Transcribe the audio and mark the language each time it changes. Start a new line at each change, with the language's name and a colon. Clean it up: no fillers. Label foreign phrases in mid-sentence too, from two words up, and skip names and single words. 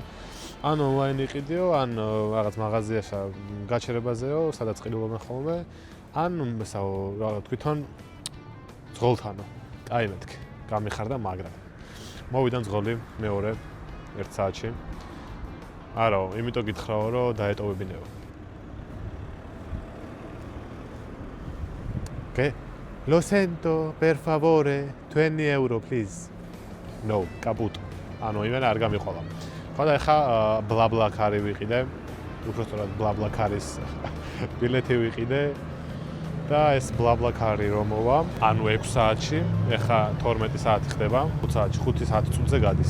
Georgian: ან ონლაინ იყიდიო, ან რაღაც მაღაზიაში გაჩერებაზეო, სადაც ყიდულობენ ხოლმე, ან ესაო რა თვითონ ცხოლთანო. აი მეთქი, გამიხარდა მაგრად. მოვიდა ცხოლი მეორე 1 საათში. არა, იმიტომ გითხრაო, რომ დაეტოვებინეო. Okay.
Italian: Lo sento, per favore, €20, please. No, caputo.
Georgian: ანუ იმენა არ გამიყოლა. ხო და ეხა BlaBlaCar-ი ვიყიდე. უბრალოდ BlaBlaCar-ის ბილეთი ვიყიდე. და ეს BlaBlaCar-ი რომ მოვა, ანუ 6 საათში, ეხა 12 საათი ხდება, 5 საათში, 5 საათი წუთზე გადის.